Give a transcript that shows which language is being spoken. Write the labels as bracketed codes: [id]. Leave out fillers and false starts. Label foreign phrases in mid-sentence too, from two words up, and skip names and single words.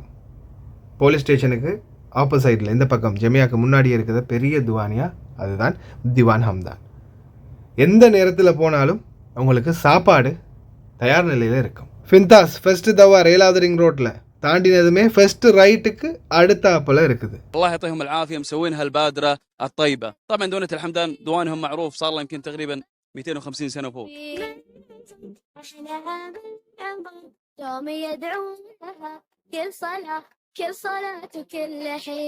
[en] police station opposite [ta] இந்த பக்கம் ஜமியாவுக்கு முன்னாடி இருக்கிற பெரிய திவானியா அதுதான் திவான் ஹம்தான். எந்த நேரத்தில் போனாலும் உங்களுக்கு சாப்பாடு தயார் நிலையில் இருக்கும். ஃபின்தாஸ் ஃபர்ஸ்ட் தவார் 7வது [en] ring road [ta] தாண்டினதுமே [en] first right [ta] அடுத்தாப்பில் இருக்குது. [ar] الله يعطيهم العافيه مسوينها البادره الطيبه. طبعا دونة الحمدان دوانهم معروف صار له يمكن تقريبا 250 سنه فوق. دوم يدعون لها كل صلاة كل صلاة وكل حين.